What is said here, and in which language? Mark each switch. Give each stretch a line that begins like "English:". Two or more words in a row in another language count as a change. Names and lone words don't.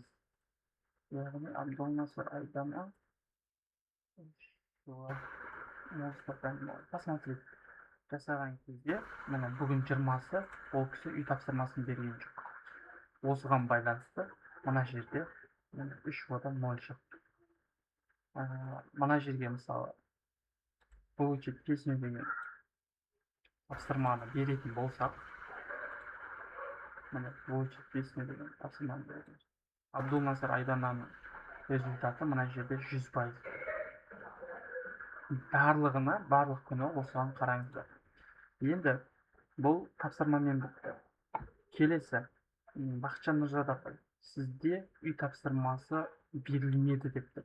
Kazakh: Яғни Абдулнасыр Айдана посмотрите, жасаған кезде, міне бүгін 20-сы, ол кісі үй тапсырмасын берген жоқ. Осыған байланысты мына жерде 3-одан 0 шықты. Мына жерге мысалы
Russian: получить песню
Kazakh: деген тапсырманы беретін болсақ, міне
Russian: получить песню
Kazakh: деген тапсырманы беретін. Абдулнасыр Айдананың результаты мына жерде 100%. Барлығына, барлық күні осыған қараңыздар. Енді бұл тапсырмамен бітті. Келесі, Бақытжан Нұржан, сізде үй тапсырмасы берілмеді депті.